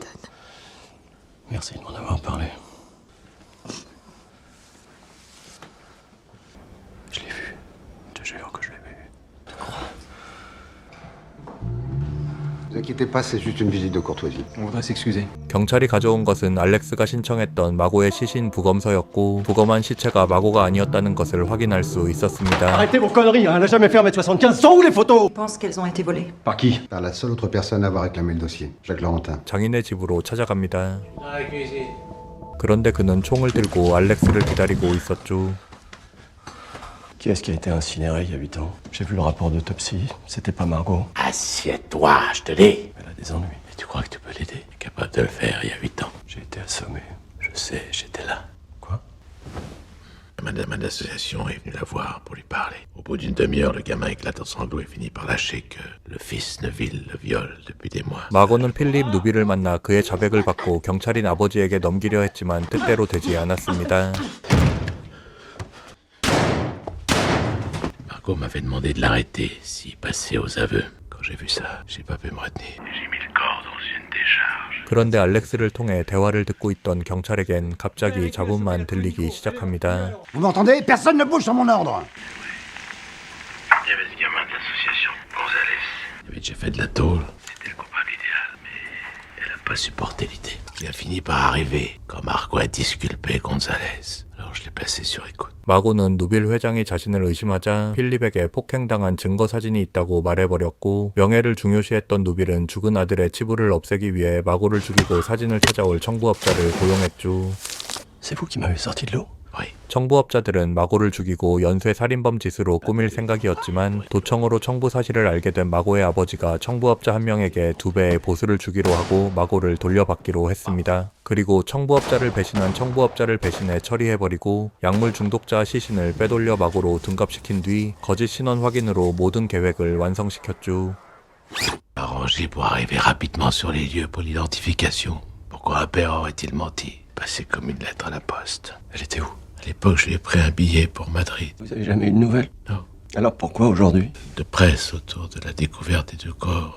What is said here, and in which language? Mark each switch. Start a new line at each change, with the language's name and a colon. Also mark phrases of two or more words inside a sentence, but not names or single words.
French: Merci de m'en avoir parlé. Je l'ai vu. Je te jure que je l'ai vu. Tu crois? Vous Ne quittez pas, c'est juste une visite de courtoisie. On voudrait s'excuser.
Korean: 경찰이 가져온 것은 알렉스가 신청했던 마고의 시신 부검서였고 부검한 시체가 마고가 아니었다는 것을 확인할 수 있었습니다.
French: Arrêtez vos conneries, hein. Elle n'a jamais fait 1m75. Sont où les photos? Je pense qu'elles ont été volées. Par qui? Par la seule autre personne à avoir réclamé le dossier, Jacques Laurentin.
Korean: 장인의 집으로 찾아갑니다. 그런데 그는 총을 들고 알렉스를 기다리고 있었죠.
French: Qui est-ce qui a été incinéré il y a 8 ans? J'ai vu le rapport d'autopsie. C'était pas Margot. Assieds-toi, je te dis. Elle a des ennuis. Et tu crois que tu peux l'aider? Il est capable de le faire il y a 8 ans. J'ai été assommé. Je sais, j'étais là. Quoi? Madame de l'association est venue la voir pour lui parler. Au bout d'une demi-heure, le gamin éclate en sanglots et finit par lâcher que le fils Neuville le viole depuis des mois.
Korean: 마고는 필립 누빌을 만나 그의 자백을 받고 경찰인 아버지에게 넘기려 했지만 뜻대로 되지 않았습니다.
French: Margot m'avait demandé de l'arrêter s'il passait aux aveux. Quand j'ai vu ça, j'ai pas pu me retenir. J'ai mis le corps dans une décharge.
Korean: 그런데 알렉스를 통해 대화를 듣고 있던 경찰에겐 갑자기 잡음만 들리기 시작합니다.
French: Vous m'entendez? Personne ne bouge sur mon ordre. Il y avait ce gamin de l'association, Gonzalez. Il avait déjà fait de la tôle. C'était le coupable idéal, mais elle a pas supporté l'idée. Il a fini par arriver quand Margot a disculpé Gonzalez. Alors je l'ai placé sur écoute.
Korean: 마고는 누빌 회장이 자신을 의심하자 필립에게 폭행당한 증거 사진이 있다고 말해버렸고 명예를 중요시했던 누빌은 죽은 아들의 치부를 없애기 위해 마고를 죽이고 사진을 찾아올 청부업자를 고용했죠.
French: C'est vous qui m'avez sorti de l'eau?
Korean: 청부업자들은 마고를 죽이고 연쇄 살인범 짓으로 꾸밀 생각이었지만 도청으로 청부 사실을 알게 된 마고의 아버지가 청부업자 한 명에게 2배의 보수를 주기로 하고 마고를 돌려받기로 했습니다. 그리고 청부업자를 배신한 청부업자를 배신해 처리해버리고 약물 중독자 시신을 빼돌려 마고로 둔갑시킨 뒤 거짓 신원 확인으로 모든 계획을 완성시켰죠.
French: Arrangé pour arriver rapidement sur les lieux pour l'identification. Pourquoi un père aurait-il menti? Passé comme une lettre à la poste. Elle était où? À l'époque, je lui ai pris un billet pour Madrid. Vous avez jamais eu de nouvelles? Non. Alors pourquoi aujourd'hui? De presse autour de la découverte des 2 corps.